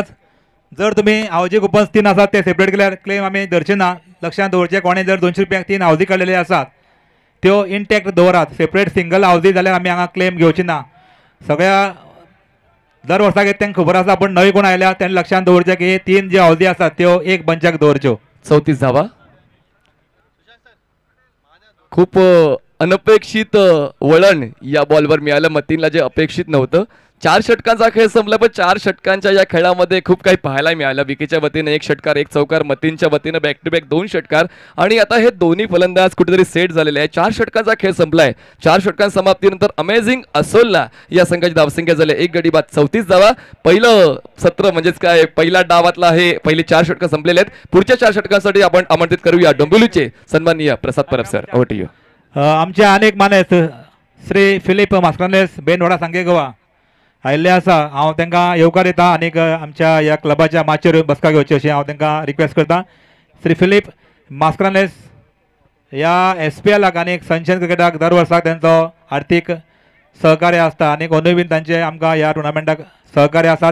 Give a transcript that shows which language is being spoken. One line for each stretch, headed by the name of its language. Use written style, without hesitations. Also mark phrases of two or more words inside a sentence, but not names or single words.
Konkani: जर तुम्ही आवजी कुपन्स 3 आसात ते सेपरेट केल्यार क्लेम आम्ही धरचे ना. लक्षात दवरचे, कोणे जर 200 रुपयाक 3 आवजी काडलेले आसात त्यो इंटॅक्ट दवरात.
English: separate single
Konkani: आवजी जाल्यार आमी हांगा क्लेम घेवची ना. सगळ्या दर वर्साक तांकां खबर आसा, पण नवी कोण आयल्या त्यांनी लक्षात दवरचे की 3 जे आवजी आसात त्यो एक बंचाक दवरच्यो.
Marathi: 34 धावा. खूप अनपेक्षित वळण या बॉलवर मिळालं मतीनला, जे अपेक्षित नव्हतं. 4 षटकांचा खेळ संपला, पण 4 षटकांच्या या खेळामध्ये खूप काही पाहायला मिळालं. विकीच्या वतीने 1 षटकार 1 चौकार, मतीनच्या वतीने
English: back to back
Marathi: 2 षटकार, आणि आता हे दोन्ही फलंदाज कुठेतरी सेट झालेले आहे. 4 षटकांचा खेळ संपलाय. 4 षटकां समाप्तीनंतर अमेझिंग असोलला या संघाची धावसंख्या झाली 1 गडी बाद 34 धावा. पहिलं सत्र म्हणजेच काय पहिल्या डावातला हे पहिले 4 षटकं संपलेले आहेत. पुढच्या 4 षटकांसाठी आपण आमंत्रित करूया डोंबिवलीचे सन्माननीय प्रसाद परब सर.
English: Over to you.
Konkani: आमचे अनेक मानेस श्री फिलिप मास्करनेस बेनवाडा सांगे गोवा आयिल्ले आसा हांव तांकां येवकार दिता आनीक आमच्या ह्या क्लबाच्या माचयेर बसका घेवची अशी हांव तांकां रिक्वेस्ट करता. श्री फिलीप मास्क्रानेस ह्या SPLाक आनीक सनशायन क्रिकेटाक दर वर्साक तांचो आर्थीक सहकार्य आसता आनीक अंदूय बीन तांचे आमकां ह्या टुर्नामेंटाक सहकार्य आसा.